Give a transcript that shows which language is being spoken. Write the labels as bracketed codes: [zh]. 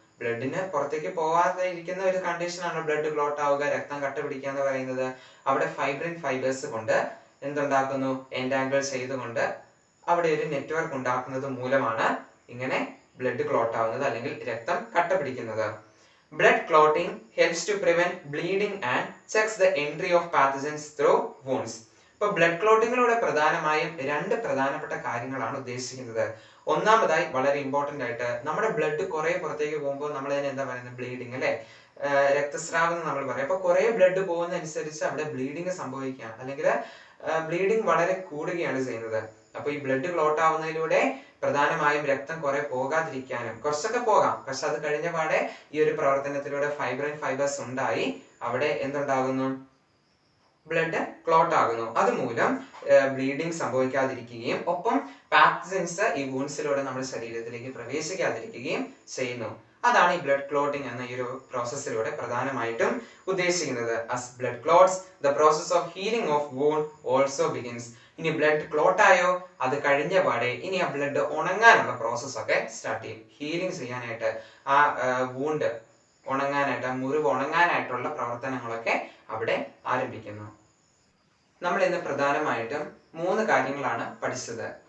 [ml] ബ്ലഡിന് പുറത്തേക്ക് പോകാതെ ഇരിക്കുന്ന ഒരു കണ്ടീഷനാണ് ബ്ലഡ് ക്ലോട്ട് ആവുക, രക്തം കട്ട പിടിക്കുക എന്ന് പറയുന്നത്. അവിടെ ഫൈബ്രിൻ ഫൈബേഴ്സ് കൊണ്ട് എന്തുണ്ടാക്കുന്നു? എൻടാങ്കിൾ ചെയ്തുകൊണ്ട് അവിടെ ഒരു നെറ്റ്വർക്ക് ഉണ്ടാക്കുന്നത് മൂലമാണ് ഇങ്ങനെ ബ്ലഡ് ക്ലോട്ട് ആവുന്നത് അല്ലെങ്കിൽ രക്തം കട്ട പിടിക്കുന്നത്. [en] Blood clotting helps to prevent bleeding and checks the entry of pathogens through wounds. [ml] ഇപ്പൊ ബ്ലഡ് ക്ലോട്ടിങ്ങിലൂടെ പ്രധാനമായും രണ്ട് പ്രധാനപ്പെട്ട കാര്യങ്ങളാണ് ഉദ്ദേശിക്കുന്നത്. ഒന്നാമതായി വളരെ ഇമ്പോർട്ടന്റ് ആയിട്ട് നമ്മുടെ ബ്ലഡ് കുറെ പുറത്തേക്ക് പോകുമ്പോൾ നമ്മൾ അതിന് എന്താ പറയുന്നത്? ബ്ലീഡിങ് അല്ലെ, രക്തസ്രാവം എന്ന് നമ്മൾ പറയും. അപ്പൊ കുറെ ബ്ലഡ് പോകുന്ന അനുസരിച്ച് അവിടെ ബ്ലീഡിങ് സംഭവിക്കുകയാണ്, അല്ലെങ്കിൽ ബ്ലീഡിങ് വളരെ കൂടുകയാണ് ചെയ്യുന്നത്. അപ്പൊ ഈ ബ്ലഡ് ക്ലോട്ട് ആവുന്നതിലൂടെ പ്രധാനമായും രക്തം കുറെ പോകാതിരിക്കാനും, കുറച്ചൊക്കെ പോകാം, പക്ഷെ അത് കഴിഞ്ഞ പാടെ ഈ ഒരു പ്രവർത്തനത്തിലൂടെ ഫൈബ്രിൻ ഫൈബേഴ്സ് ഉണ്ടായി അവിടെ എന്തുണ്ടാകുന്നു? ബ്ലഡ് ക്ലോട്ട് ആകുന്നു. അതുമൂലം ബ്ലീഡിങ് സംഭവിക്കാതിരിക്കുകയും ഒപ്പം പാത്തജൻസ് ഈ വൂൺസിലൂടെ നമ്മുടെ ശരീരത്തിലേക്ക് പ്രവേശിക്കാതിരിക്കുകയും ചെയ്യുന്നു. അതാണ് ഈ ബ്ലഡ് ക്ലോട്ടിംഗ് എന്ന ഈ ഒരു പ്രോസസ്സിലൂടെ പ്രധാനമായിട്ടും ഉദ്ദേശിക്കുന്നത്. [en] as blood clots the process of healing of wound also begins. [ml] ഇനി ബ്ലഡ് ക്ലോട്ട് ആയോ, അത് കഴിഞ്ഞ പാടെ ഇനി ആ ബ്ലഡ് ഉണങ്ങാനുള്ള പ്രോസസ് ഒക്കെ സ്റ്റാർട്ട് ചെയ്യും. ഹീലിംഗ് ചെയ്യാനായിട്ട്, ആ വൂണ്ട് ഉണങ്ങാനായിട്ട്, ആ മുറിവ് ഉണങ്ങാനായിട്ടുള്ള പ്രവർത്തനങ്ങളൊക്കെ അവിടെ ആരംഭിക്കുന്നു. നമ്മൾ ഇന്ന് പ്രധാനമായിട്ടും 3 കാര്യങ്ങളാണ് പഠിച്ചത്.